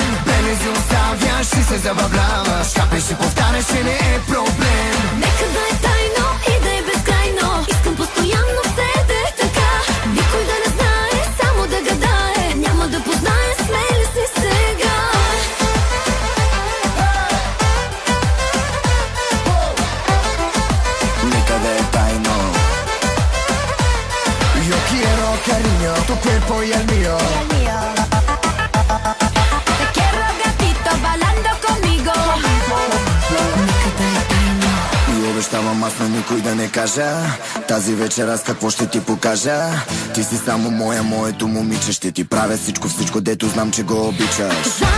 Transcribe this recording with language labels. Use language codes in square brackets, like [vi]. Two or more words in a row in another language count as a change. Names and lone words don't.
[bg] Белези оставяш и се забавляваш. Хапеш и повтаряш, че не е проблем. Нека да е тайно и да е безкрайно. Искам постоянно все да е така. Никой да не знае, само да гадае. Няма да познае, смели си сега. [sr] Neka da je tajno. [es] Io quiero cariño, tu cuerpo y el mío. Te quiero gatito bailando conmigo. [bg] Нека да е тайно. И обещавам аз на никой да не кажа. Тази вечер аз какво ще ти покажа. Ти си само моя, моето момиче. Ще ти правя всичко, дето знам, че го обичаш.